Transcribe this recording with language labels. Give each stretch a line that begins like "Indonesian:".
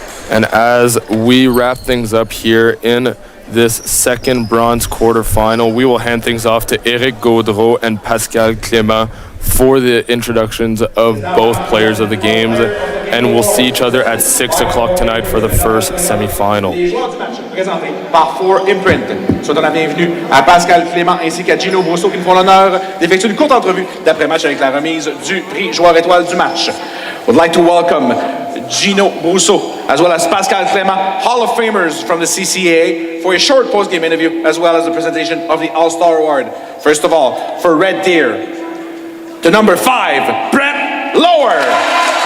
English: And as we wrap things up here in this second bronze quarterfinal, we will hand things off to Eric Gaudreau and Pascal Clément for the introductions of both players of the games, and we'll see each other at 6 o'clock tonight for the first semi-final.
French: Les joueurs du match présentés par 4 Imprint. Souhaitons la bienvenue à Pascal Clément ainsi qu'à Gino Brousseau qui nous font l'honneur d'effectuer une courte entrevue d'après-match avec la remise du prix joueur étoile du match.
English: Would like to welcome Gino Brousseau as well as Pascal Clément, Hall of Famers from the CCAA, for a short post-game interview as well as the presentation of the All-Star Award. First of all, for Red Deer, to number 5, Brett Lower.